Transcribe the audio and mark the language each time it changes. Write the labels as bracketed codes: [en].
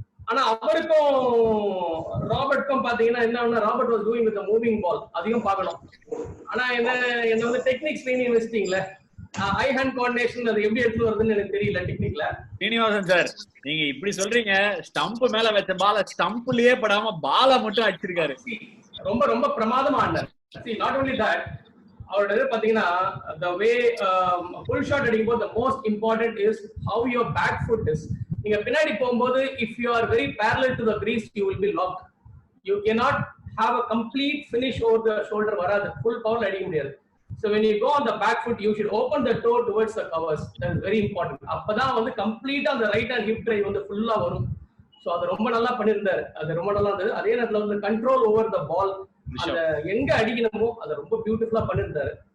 [ta] ஆனா அவருக்கும் ராபர்ட்க்கும் பாத்தீங்கன்னா என்ன, [en] Robert was doing with moving ball [ta] அதிகம் பார்க்கணும். ஆனா என்ன வந்து டெக்னிக்ஸ் ட்ரைனிங் வச்சிட்டீங்களே, ஐ ஹேண்ட் கோஆர்டினேஷன் அது எப்படி எடுத்து வருதுன்னு எனக்கு தெரியல டெக்னிக்ல. சீனிவாசன் சார், நீங்க இப்படி சொல்றீங்க, ஸ்டம்ப் மேல வச்ச பால ஸ்டம்ப்லயே படாம பால மட்டும் அடிச்சிருக்காரு. ரொம்ப ரொம்ப பிரமாதமா ஆனார். [en] not only that, [ta] அவரோட பாத்தீங்கன்னா [en] the way full shot [ta] அடிக்கும் போது [en] the most important is how your back foot is. [ta] நீங்க பின்னாடி போகும்போது [en] if you are very parallel to the crease you will be locked. You cannot have a complete finish over the shoulder. [ta] வராது, full power அடிக்க முடியாது. [en] So when you go on the back foot you should open the toe towards the covers. That is very important. [ta] அப்பதான் வந்து கம்ப்ளீட்டா அந்த right hand hip drive வந்து ஃபுல்லா வரும். சோ அது ரொம்ப நல்லா பண்ணிருந்தாரு. அது ரொம்ப நல்லா இருந்தது. அதே நேரத்துல வந்து கண்ட்ரோல் ஓவர் த பால், அந்த எங்க அடிக்கணுமோ அதை ரொம்ப பியூட்டிஃபுல்லா பண்ணிருந்தாரு.